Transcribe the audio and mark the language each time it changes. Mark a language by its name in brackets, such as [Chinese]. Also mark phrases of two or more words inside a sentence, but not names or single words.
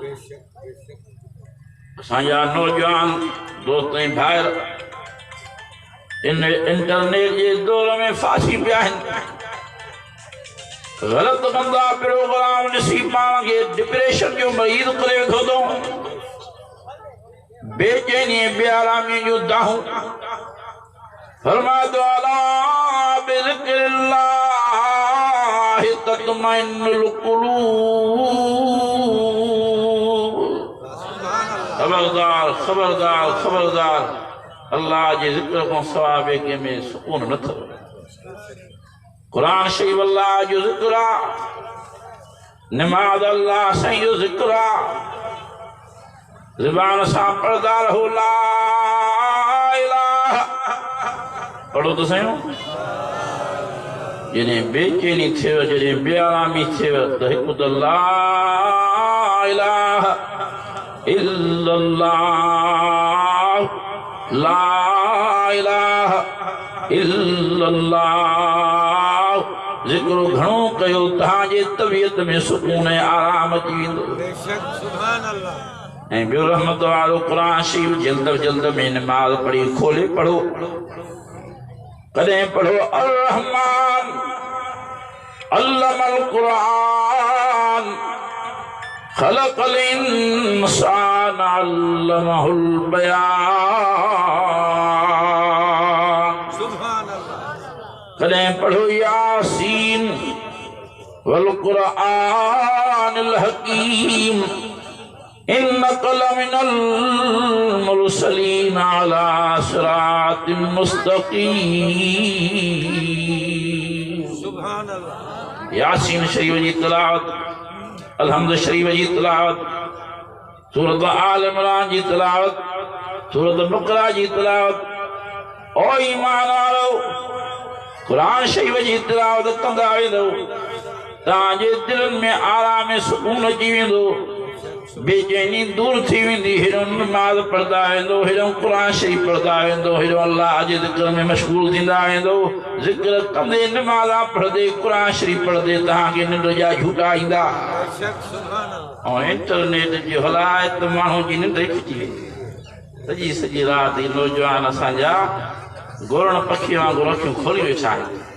[Sindhi] असांजा नौजवान दोस्त ऐं भाइर इन इंटरनेट जे दौर में फासी पिया आहिनि। ग़लति कंदा प्रोग्राम ॾिसी पाण खे डिप्रेशन जो मरीज़ करे वेठो अथऊं। बेचैनी बेआरामी जो दाहूं। फरमाए तो [Arabic] ألا بذكر الله تطمئن القلوب. [Sindhi] खबरदार खबरदार खबरदार, अल्लाह जे ज़िक्र खां सवाइ ॿिए कंहिं में सुकून न अथव। क़ुरान शरीफ़ अल्लाह जो ज़िक्र आहे, नमाज़ अल्लाह साईं जो ज़िक्र आहे। ज़ुबान सां पढ़ंदा रहो [Arabic] لا إله, [Sindhi] पढ़ो तो सही। जॾहिं बेचैनी थियव जॾहिं बेआरामी थियव त हिकु त [Arabic] لا إله إلا الله لا إله إلا الله [Sindhi] ज़िक्र घणो कयो तव्हांजे तबियत में सुकून ऐं आराम अची वेंदो ऐं ॿियो रहमत वारो क़ुरान शरीफ़ जल्द जल्द में नमाज़ पढ़ी खोले पढ़ो कॾहिं पढ़ो [Arabic] الرحمن علم القرآن خلق الإنسان علمه [Sindhi] बयान कॾहिं पढ़ो [Arabic] يس والقرآن الحكيم إنك لمن المرسلين على صراط مستقيم سبحان الله [Sindhi] यासीन शरीफ जी तिलावत अलहम्द शरीफ जी तिलावत सूरत आल इमरान जी तिलावत सूरत बकरा जी तिलावत ओ ईमान वारो कुरान शरीफ जी तिलावत कंदा वेंदो तव्हांजे दिलनि में आराम ऐं सुकून अची वेंदो बेचैनी दूर थी वेंदी हेॾो नमाज़ पढ़ंदा वेंदो हेॾो क़ुरान शरीफ़ पढ़ंदा वेंदो हेॾो अल्लाह जे ज़िक्र में मशगूल थींदा वेंदो ज़िक्र कंदे नमाज़ा पढ़ंदे क़ुरान शरीफ़ पढ़ंदे तव्हांखे निंड जा झूटा ईंदा ऐं इंटरनेट जी हलायत माण्हू जी निंड खिची वेंदी सॼी राति नौजवान असांजा गोरण पखी वांगुरु अखियूं खोली वेठा आहिनि